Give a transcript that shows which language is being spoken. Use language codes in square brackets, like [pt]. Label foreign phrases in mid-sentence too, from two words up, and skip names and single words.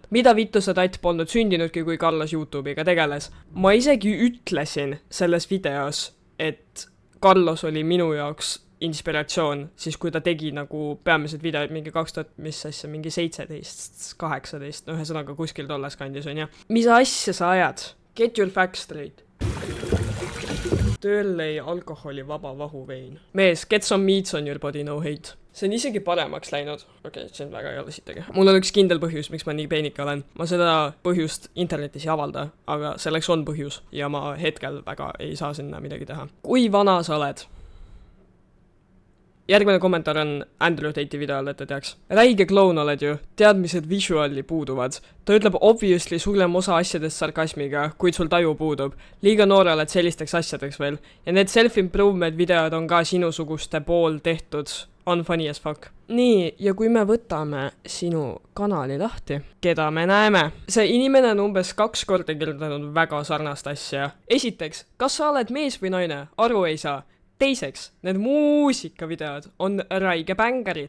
[et] Mida vittu sa tatt polnud sündinudki, kui Carlos YouTube'iga tegeles? Ma isegi ütlesin selles videos, et Carlos oli minu jaoks inspiratsioon, siis kui ta tegi nagu peamised videod mingi 17, 18, ühesõnaga kuskil tolles kandis on ja. Mis asja sa ajad? [en] Get your facts straight. [et] Tööllei alkoholi vaba vahuvein. Mees, [en] get some meats on your body, no hate. [et] See on isegi paremaks läinud. Okei, see on väga ei ole sittagi. Mul on üks kindel põhjus, miks ma nii peenike olen. Ma seda põhjust internetis ei avalda, aga selleks on põhjus ja ma hetkel väga ei saa sinna midagi teha. Kui vana sa oled? Järgmine kommentaar on Andrew Tate'i videole, et ta teaks. Räige kloun oled ju, teadmised visuali puuduvad. Ta ütleb obviously suurem osa asjadest sarkasmiga, kuid sul taju puudub. Liiga noore oled sellisteks asjadeks veel. Ja need self-improvement videod on ka sinusuguste pool tehtud. [en] On funny as fuck. [et] Nii, ja kui me võtame sinu kanali lahti, keda me näeme? See inimene on umbes 2 korda kirjutanud väga sarnast asja. Esiteks, kas sa oled mees või naine? Aru ei saa. Teiseks, need muusikavideod on räige bängarid.